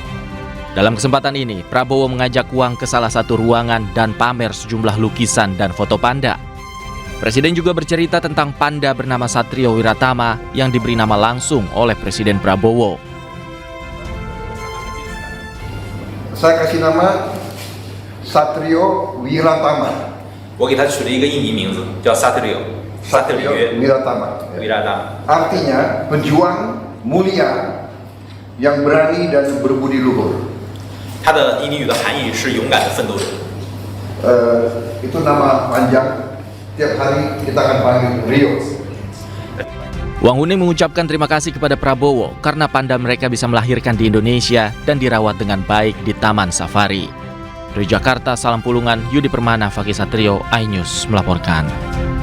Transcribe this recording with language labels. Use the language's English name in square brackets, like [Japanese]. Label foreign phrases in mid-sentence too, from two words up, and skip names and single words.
[Indonesian] Dalam kesempatan ini, Prabowo mengajak Wang ke salah satu ruangan dan pamer sejumlah lukisan dan foto panda. Presiden juga bercerita tentang panda bernama Satrio Wiratama yang diberi nama langsung oleh Presiden Prabowo. Saya kasih nama Satrio Wiratama. [Chinese] 我给他取了一个印尼名字，叫萨特里欧。 [Indonesian] Satrio Wiratama. Artinya pejuang mulia yang berani dan berbudi luhur. [Chinese] 它的印尼语的含义是勇敢的奋斗者。 [Indonesian] Itu nama panjang. Tiap hari kita akan panggil Rio. Wang Huning mengucapkan terima kasih kepada Prabowo karena panda mereka bisa melahirkan di Indonesia dan dirawat dengan baik di Taman Safari. Dari Jakarta, Salam Pulungan, Yudi Permana, Fakih Satrio, iNews melaporkan.